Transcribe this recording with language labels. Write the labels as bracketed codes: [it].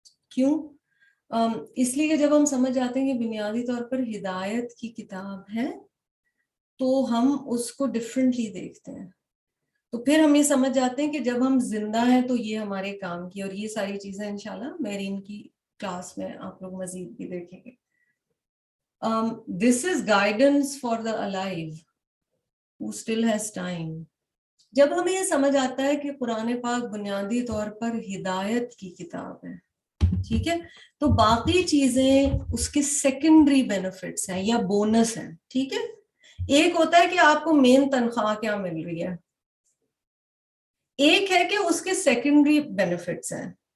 [ur] کیوں؟ اس لیے کہ جب ہم سمجھ جاتے ہیں کہ بنیادی طور پر ہدایت کی کتاب ہے تو ہم اس کو ڈفرینٹلی دیکھتے ہیں. تو پھر ہم یہ سمجھ جاتے ہیں کہ جب ہم زندہ ہیں تو یہ ہمارے کام کی, اور یہ ساری چیزیں انشاءاللہ میرین کی کلاس میں آپ لوگ مزید بھی دیکھیں گے. [en] This is guidance for the alive who still has time. [ur] جب ہمیں یہ سمجھ آتا ہے کہ قرآن پاک بنیادی طور پر ہدایت کی کتاب ہے, ٹھیک ہے, تو باقی چیزیں اس کے سیکنڈری بینیفٹس ہیں یا بونس ہیں. ٹھیک ہے, ایک ہوتا ہے کہ آپ کو مین تنخواہ کیا مل رہی ہے, ایک ہے کہ اس کے سیکنڈری بینیفٹس ہیں.